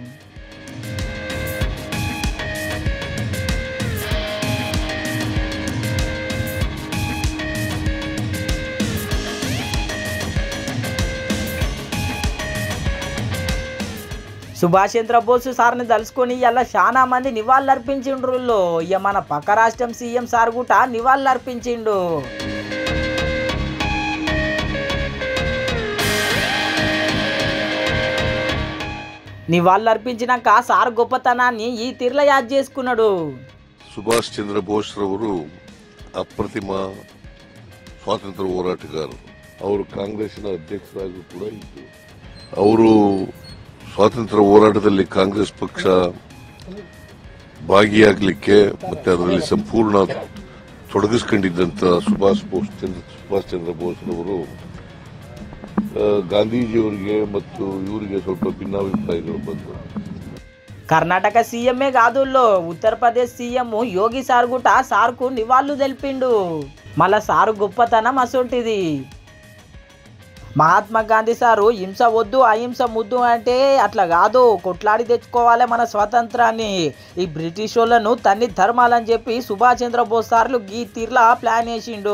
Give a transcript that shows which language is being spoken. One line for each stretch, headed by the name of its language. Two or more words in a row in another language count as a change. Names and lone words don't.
Telugu: సుభాష్ చంద్ర బోస్ సార్ని తలుసుకొని ఇలా చాలా మంది నివాళులు అర్పించిండ్రు. ఇక మన పక్క రాష్ట్రం సీఎం సార్ కూడా నివాళులు అర్పించిండు. నివాళులు అర్పించినాక సార్ గొప్పతనాన్ని ఈ తీర్ల యాద్ చేసుకున్నాడు.
Kannada: ಸುಭಾಷ್ ಚಂದ್ರ ಬೋಸ್ ರವರು ಅಪ್ರತಿಮ ಸ್ವಾತಂತ್ರ್ಯ ಹೋರಾಟಗಾರರು. ಅವರು ಕಾಂಗ್ರೆಸ್ನ ಅಧ್ಯಕ್ಷರಾಗಿ ಕೂಡ ಇದ್ದರು. ಅವರು ಸ್ವಾತಂತ್ರ್ಯ ಹೋರಾಟದಲ್ಲಿ ಕಾಂಗ್ರೆಸ್ ಪಕ್ಷ ಭಾಗಿಯಾಗಲಿಕ್ಕೆ ಮತ್ತೆ ಅದರಲ್ಲಿ ಸಂಪೂರ್ಣ ತೊಡಗಿಸಿಕೊಂಡಿದ್ದಂತ ಸುಭಾಷ್ ಚಂದ್ರ ಬೋಸ್ರವರು ಗಾಂಧೀಜಿಯವರಿಗೆ ಮತ್ತು ಇವರಿಗೆ ಸ್ವಲ್ಪ ಭಿನ್ನಾಭಿಪ್ರಾಯಗಳು ಬಂತು.
Telugu: కర్ణాటక సీఎంఏ కాదు, ఉత్తరప్రదేశ్ సీఎం యోగి సార్ కూడా సార్కు నివాళులు తెలిపిండు. మళ్ళా సారు గొప్పతనం అసొంటిది. మహాత్మా గాంధీ సారు హింస వద్దు అహింస ముద్దు అంటే అట్లా కాదు, కొట్లాడి తెచ్చుకోవాలి మన స్వాతంత్రాన్ని, ఈ బ్రిటిష్ వాళ్ళను తన్ని ధర్మాలని చెప్పి సుభాష్ చంద్ర బోస్ సార్లు ఈ తీర్లా ప్లాన్ వేసిండు.